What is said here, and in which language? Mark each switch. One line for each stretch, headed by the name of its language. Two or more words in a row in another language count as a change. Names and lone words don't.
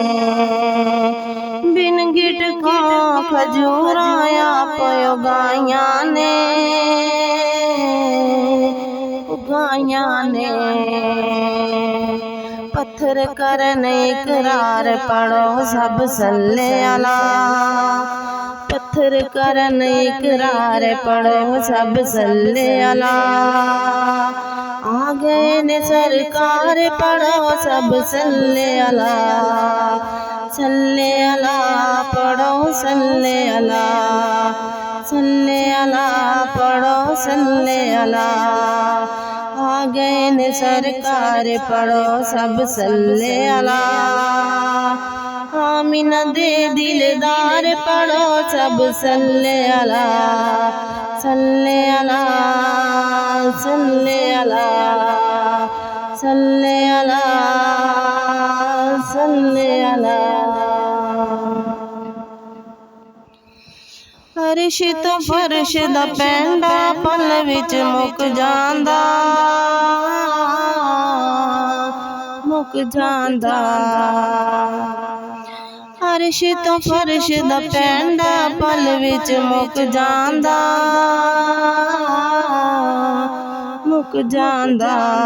Punjabi: بن گٹکوں کھجوراں آپ اگائیاں نے اگائیاں نے उगाइयां ने। پتھر کرن اقرار پڑھو سب
Arabic: صل على.
Punjabi: پتھر کرن اقرار پڑھو سب
Arabic: صل على.
Punjabi: آ گئے نے سرکار پڑھو سب
Arabic: صل على. صل على पढ़ो صل على. صل على पढ़ो صل على.
Punjabi: آ گئے نے سرکار پڑھو سب
Arabic: صل على.
Punjabi: آمنہ دے دلدار پڑھو سب
Arabic: صل على. صل على صل على صل على صل على सल्ले अला सल्ले अला।
Punjabi: فرش تو فرش دا پینڈا پل وچ مک جاندا مک جاندا मुक जांदा। فرش تو فرش دا پینڈا پل وچ مک جاندا مک جاندا मुक जांदा।